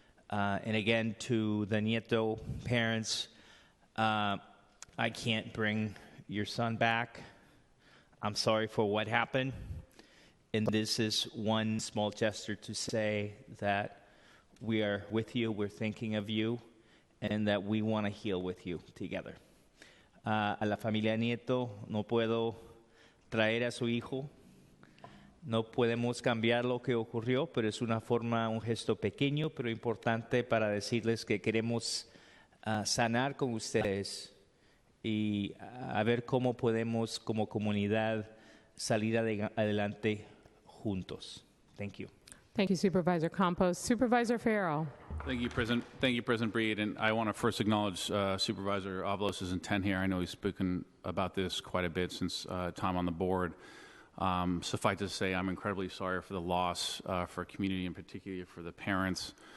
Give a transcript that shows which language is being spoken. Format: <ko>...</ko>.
<en>And again, to the Nieto parents, I can't bring your son back. I'm sorry for what happened. And this is one small gesture to say that we are with you, we're thinking of you, and that we want to heal with you together.</en> <es>A la familia Nieto, no puedo traer a su hijo. No podemos cambiar lo que ocurrió, pero es una forma, un gesto pequeño, pero importante para decirles que queremos sanar con ustedes y a ver cómo podemos, como comunidad, salir adelante juntos.</es> <en>Thank you. Thank you, Supervisor Campos. Supervisor Farrell. Thank you, President Breed. And I want to first acknowledge Supervisor Avalos' intent here. I know he's spoken about this quite a bit since time on the board. Suffice to say, I'm incredibly sorry for the loss for community, in particular for the parents.</en>